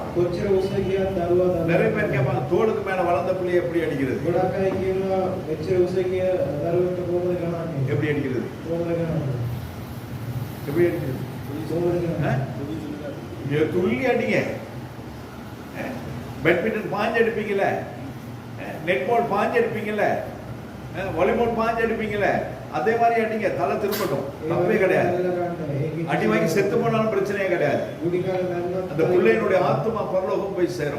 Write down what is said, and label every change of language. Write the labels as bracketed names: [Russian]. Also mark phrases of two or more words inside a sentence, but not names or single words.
[Sinhala] කොච්චර උස්ස ගියත් දරුවා [Tamil] நிறைய பேர் கேட்பாங்க, தோளுக்கு மேல வளர்ந்த பிள்ளைய எப்படி அடிக்கிறது? [Sinhala] ගොඩක් අය කියනවා මෙච්චර උස්ස ගිය දරුවෙක්ට කොහොමද ගහන්නේ? [Tamil] எப்படி அடிக்கிறது? [Sinhala] කොහොමද ගහන්නේ? [Tamil] எப்படி அடிக்கிறது? [Sinhala] කොහොමද ගහන්නේ? [Tamil] துள்ளி அடிங்க. பேட்மிண்டன் பாஞ்சு அடிப்பீங்கல்ல, நெட்பால் பாஞ்சு அடிப்பீங்கல்ல, வாலிபால் பாஞ்சு அடிப்பீங்கல்ல, அதே மாதிரி அடிங்க. தலை திரும்பட்டும், தப்பே கிடையாது. அடி வாங்கி செத்து போனாலும் பிரச்சனையே கிடையாது. அந்த பிள்ளையினுடைய ஆத்மா பரலோகம் போய் சேரும்.